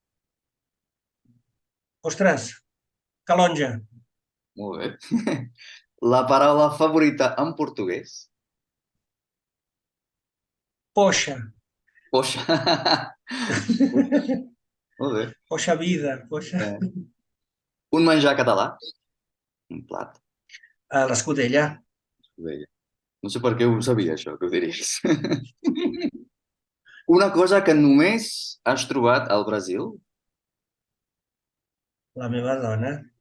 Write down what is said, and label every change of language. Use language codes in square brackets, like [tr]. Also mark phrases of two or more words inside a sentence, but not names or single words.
[ca] Ostres, Calonja. Molt bé. La paraula favorita en portuguès? Poxa. Poxa. Molt bé. [pt] Poxa vida, poxa. [ca] Un menjar català? Un plat? L'escudella. No sé per què ho sabia, això, que ho diries. Una cosa que només has trobat al Brasil? La meva dona.